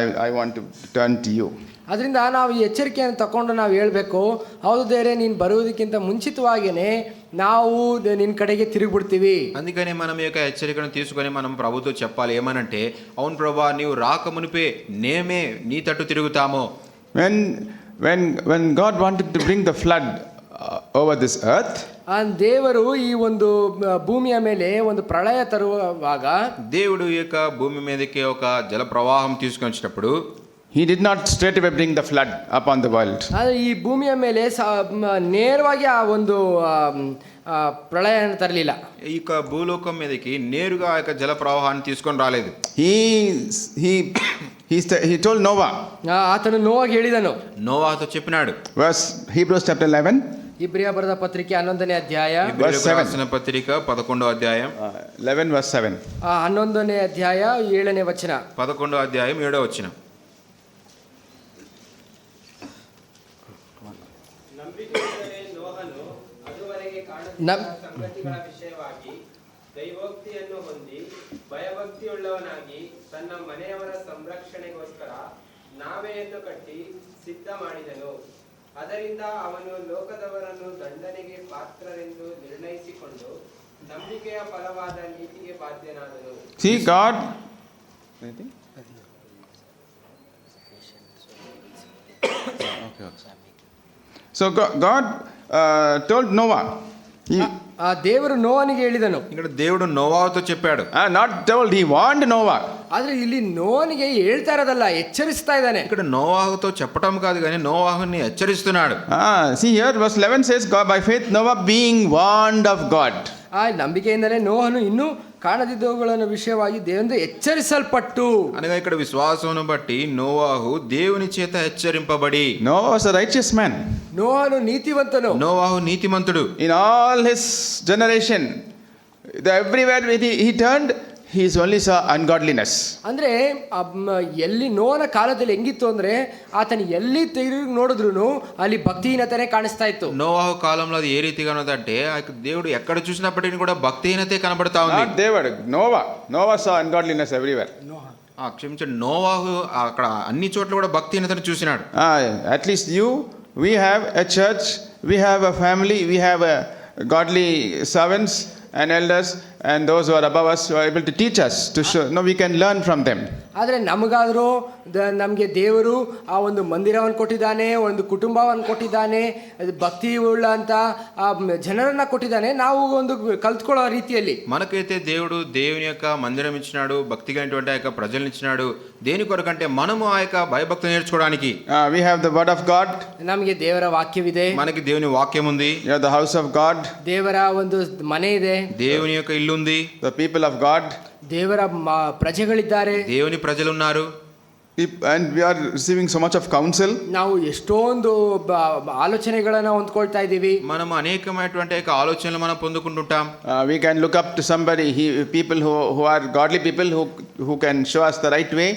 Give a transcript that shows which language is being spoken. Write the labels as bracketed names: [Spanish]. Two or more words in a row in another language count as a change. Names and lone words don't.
[English] I want to turn to you. [Kannada] ಅದರಿಂದ ನಾವು ಈ ಎಚ್ಚರಿಕೆಯನ್ನು ತಗೊಂಡು ನಾವು ಹೇಳಬೇಕು, ಹೌದು ದೇವರೇ, ನೀನು ಬರುವುದಕ್ಕಿಂತ ಮುಂಚಿತವಾಗಿಯೇ ನಾವು ನಿನ್ನ ಕಡೆಗೆ ತಿರುಗಿಬಿಡ್ತೀವಿ. [Telugu] అందుకనే మనం ఈ యొక్క హెచ్చరికను తీసుకొని మనం ప్రభుతో చెప్పాలి. ఏమనంటే, అవును ప్రభువా, నీవు రాక మునిపే నేమే నీ తట్టు తిరుగుతాము. [English] When God wanted to bring the flood over this earth, [Kannada] ದೇವರು ಈ ಒಂದು ಭೂಮಿಯ ಮೇಲೆ ಒಂದು ಪ್ರಳಯ ತರುವಾಗ, [Telugu] దేవుడు ఈ యొక్క భూమి మీదకి ఒక జల ప్రవాహం తీసుకొని వచ్చినప్పుడు [English] he did not straight away bring the flood upon the world. [Kannada] ಆದರೆ ಈ ಭೂಮಿಯ ಮೇಲೆ ನೇರವಾಗಿ ಆ ಒಂದು ಪ್ರಳಯವನ್ನು ತರಲಿಲ್ಲ. [Telugu] ఈ యొక్క భూలోకం మీదకి నేరుగా ఆ యొక్క జల ప్రవాహాన్ని తీసుకొని రాలేదు. [English] He told Noah. [Kannada] ಆತನು ನೋವಾಗಿ ಹೇಳಿದನು. [Telugu] నోవాతో చెప్పినాడు. [English] Verse Hebrews chapter 11. [Kannada] ಇಬ್ರಿಯ ಬರೆದ ಪತ್ರಿಕೆ 11ನೇ ಅಧ್ಯಾಯ, [Telugu] ఇబ్రియులకు రాసిన పత్రిక 11వ అధ్యాయం [English] 11 verse 7. [Kannada] 11ನೇ ಅಧ್ಯಾಯ 7ನೇ ವಚನ. [Telugu] 11వ అధ్యాయం 7వ వచనం. [Kannada] ಸಂಗತಿಗಳ ವಿಷಯವಾಗಿ ದೈವೋಕ್ತಿಯನ್ನು ಹೊಂದಿ ಭಯಭಕ್ತಿಯುಳ್ಳವನಾಗಿ ತನ್ನ ಮನೆಯವರ ಸಂರಕ್ಷಣೆಗೋಸ್ಕರ ನಾವೆಯನ್ನು ಕಟ್ಟಿ ಸಿದ್ಧ ಮಾಡಿದನು. ಅದರಿಂದ ಅವನು ಲೋಕದವರನ್ನು ದಂಡನೆಗೆ ಪಾತ್ರರೆಂದು ನಿರ್ಣಯಿಸಿಕೊಂಡು ನಂಬಿಕೆಯ ಫಲವಾದ ನೀತಿಗೆ ಬಾಧ್ಯನಾದನು. [English] See, God So God told Noah. [Kannada] ಆ ದೇವರು ನೋವನಿಗೆ ಹೇಳಿದನು. [Telugu] ఇక్కడ దేవుడు నోవాతో చెప్పాడు. [English] Not told, he warned Noah. [Kannada] ಆದ್ರೆ ಇಲ್ಲಿ ನೋವನಿಗೆ ಹೇಳ್ತಾ ಇರೋದಲ್ಲ, ಎಚ್ಚರಿಸ್ತಾ ಇದ್ದಾನೆ. [Telugu] ఇక్కడ నోవాహుతో చెప్పటం కాదు కానీ నోవాహుని హెచ్చరిస్తున్నాడు. [English] See here verse 11 says, God, by faith Noah being warned of God. [Kannada] ಆ ನಂಬಿಕೆಯಿಂದಲೇ ನೋಹನು ಇನ್ನೂ ಕಾಣದಿದ್ದವುಗಳ ವಿಷಯವಾಗಿ ದೇವರಿಂದ ಎಚ್ಚರಿಸಲ್ಪಟ್ಟು, [Telugu] అనగా ఇక్కడ విశ్వాసమును బట్టి నోవాహు దేవుని చేత హెచ్చరింపబడి. [English] Noah was a righteous man. [Kannada] ನೋಹನು ನೀತಿವಂತನು. [Telugu] నోవాహు నీతిమంతుడు. [English] In all his generation, everywhere he turned, he only saw ungodliness. [Kannada] ಅಂದ್ರೆ ಎಲ್ಲಿ ನೋವನ ಕಾಲದಲ್ಲಿ ಹೆಂಗಿತ್ತು ಅಂದ್ರೆ, ಆತನ ಎಲ್ಲಿ ತಿರುಗಿ ನೋಡಿದ್ರು ಅಲ್ಲಿ ಭಕ್ತಿಹೀನತೆನೇ ಕಾಣಿಸ್ತಾ ಇತ್ತು. [Telugu] నోవాహు కాలంలో అది ఏ రీతిగా ఉన్నదంటే, దేవుడు ఎక్కడ చూసినప్పటికీ కూడా భక్తిహీనతే కనబడతా ఉంది. [English] Noah saw ungodliness everywhere. [Telugu] క్షమించండి, నోవాహు అక్కడ అన్ని చోట్ల కూడా భక్తిహీనతను చూసినాడు. [English] At least we have a church, we have a family, we have a godly servants and elders, and those who are above us who are able to teach us to show. No, we can learn from them. [Kannada] ಆದರೆ ನಮಗಾದರೂ ನಮಗೆ ದೇವರು ಆ ಒಂದು ಮಂದಿರವನ್ನು ಕೊಟ್ಟಿದ್ದಾನೆ, ಒಂದು ಕುಟುಂಬವನ್ನು ಕೊಟ್ಟಿದ್ದಾನೆ, ಅದು ಭಕ್ತಿ ಉಳ್ಳಂಥ ಜನರನ್ನು కొట్టిದ್ದಾನೆ. ನಾವು ಒಂದು కలుసుకోవడం రీతిಯಲ್ಲಿ [Telugu] మనకైతే దేవుడు దేవుని యొక్క మందిరం ఇచ్చినాడు, భక్తిగా ఆ యొక్క ప్రజలను ఇచ్చినాడు. దేని కొరకంటే మనము ఆ యొక్క భయభక్తులు నేర్చుకోవడానికి. [English] We have the word of God. [Kannada] ನಮಗೆ ದೇವರ ವಾಕ್ಯವಿದೆ, [Telugu] మనకి దేవుని వాక్యం ఉంది. [English] You have the house of God. [Kannada] ದೇವರ ಒಂದು ಮನೆ ಇದೆ, [Telugu] దేవుని యొక్క ఇల్లు ఉంది. [English] The people of God. [Kannada] ದೇವರ ಪ್ರಜೆಗಳಿದ್ದಾರೆ, [Telugu] దేవుని ప్రజలు ఉన్నారు. [English] And we are receiving so much of counsel. [Kannada] ನಾವು ಎಷ್ಟೊಂದು ಆಲೋಚನೆಗಳನ್ನು ಹೊಂದ್ಕೊಳ್ತಾ ಇದ್ದೀವಿ. [Telugu] మనం అనేకమైనటువంటి యొక్క ఆలోచనలు మనం పొందుకుంటుంటాం. [English] We can look up to somebody, people who are godly people who can show us the right way.